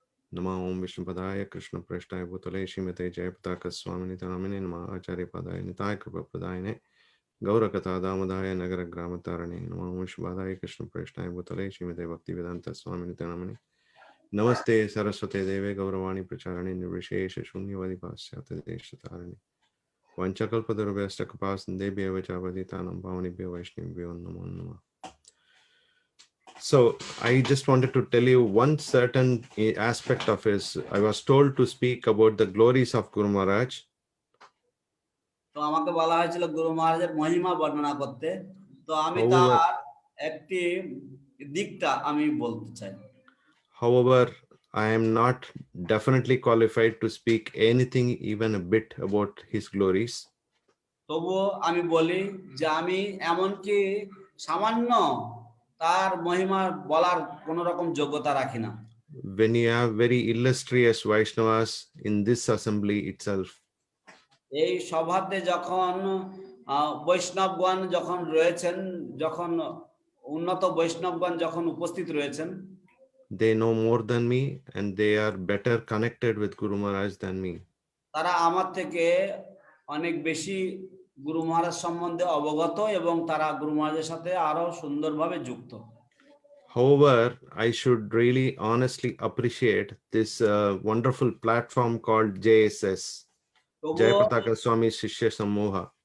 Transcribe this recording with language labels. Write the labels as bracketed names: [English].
[Sanskrit] Nama Om Vishnu Padaya Krishna Preshtaya Bhutale Srimate Jayapataka Swamini Tanamine Nama Acharya Padaya Nitai Kripa Padayane Gaura Katha Damadaya Nagara Grama Tarane Nama Om Vishnu Padaya Krishna Preshtaya Bhutale Srimate Bhakti Vedanta Swamini Tanamine Namaste Saraswate Deve Gauravani Pracharane Nirvishesha Shunyavadi Pasyata Deshatarane Vanchakalpadurvesta Kapasandebhya Vachavaditanam Bhavanibhya Vaishnavibhyo Namo Namah. [English] So I just wanted to tell you one certain aspect of his. I was told to speak about the glories of Guru Maharaj. [Bangla] তো আমাকে বলা হয়েছিল গুরু মহারাজের মহিমা বর্ণনা করতে, তো আমি [English] However, [Bangla] তার একটি দিকটা আমি বলতে চাই। [English] However, I am not definitely qualified to speak anything even a bit about his glories. [Bangla] তবুও আমি বলি যে আমি এমনকি সামান্য তার মহিমা বলার কোন রকম যোগ্যতা রাখি না। [English] When you have very illustrious Vaishnavas in this assembly itself, [Bangla] এই সভাতে যখন বৈষ্ণবগণ যখন রয়েছেন, যখন উন্নত বৈষ্ণবগণ যখন উপস্থিত রয়েছেন, [English] they know more than me and they are better connected with Guru Maharaj than me. [Bangla] তারা আমার থেকে অনেক বেশি গুরু মহারাজ সম্বন্ধে অবগত এবং তারা গুরু মহারাজের সাথে আরো সুন্দরভাবে যুক্ত। [English] However, I should really honestly appreciate this wonderful platform called JSS, Jayapataka Swami Shishya Samoha.